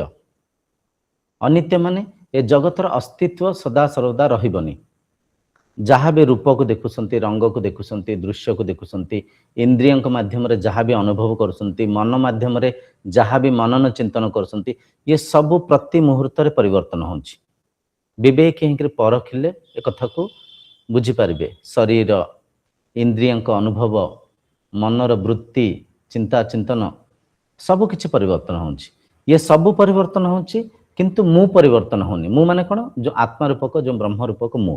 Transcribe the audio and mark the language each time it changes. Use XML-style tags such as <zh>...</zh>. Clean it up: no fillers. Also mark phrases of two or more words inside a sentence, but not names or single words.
<or>ଅନିତ୍ୟ ମାନେ ଏ ଜଗତର ଅସ୍ତିତ୍ୱ ସଦା ସର୍ବଦା ରହିବନି। ଯାହା ବି ରୂପକୁ ଦେଖୁଛନ୍ତି, ରଙ୍ଗକୁ ଦେଖୁଛନ୍ତି, ଦୃଶ୍ୟକୁ ଦେଖୁଛନ୍ତି, ଇନ୍ଦ୍ରିୟଙ୍କ ମାଧ୍ୟମରେ ଯାହା ବି ଅନୁଭବ କରୁଛନ୍ତି, ମନ ମାଧ୍ୟମରେ ଯାହା ବି ମନନ ଚିନ୍ତନ କରୁଛନ୍ତି, ଇଏ ସବୁ ପ୍ରତି ମୁହୂର୍ତ୍ତରେ ପରିବର୍ତ୍ତନ ହେଉଛି। ବିବେକ ହିଁକରେ ପରଖିଲେ ଏ କଥା କୁ ବୁଝି ପାରିବେ ଶରୀର ଇନ୍ଦ୍ରିୟଙ୍କ ଅନୁଭବ ମନର ବୃତ୍ତି ଚିନ୍ତା ଚିନ୍ତନ ସବୁ କିଛି ପରିବର୍ତ୍ତନ ହେଉଛି ଏ ସବୁ ପରିବର୍ତ୍ତନ ହେଉଛି କିନ୍ତୁ ମୁଁ ପରିବର୍ତ୍ତନ ହୁଏନି ମୁଁ ମାନେ କୋଉ ଯୋ ଆତ୍ମା ରୂପକ ଯୋ ବ୍ରହ୍ମ ରୂପକ</or>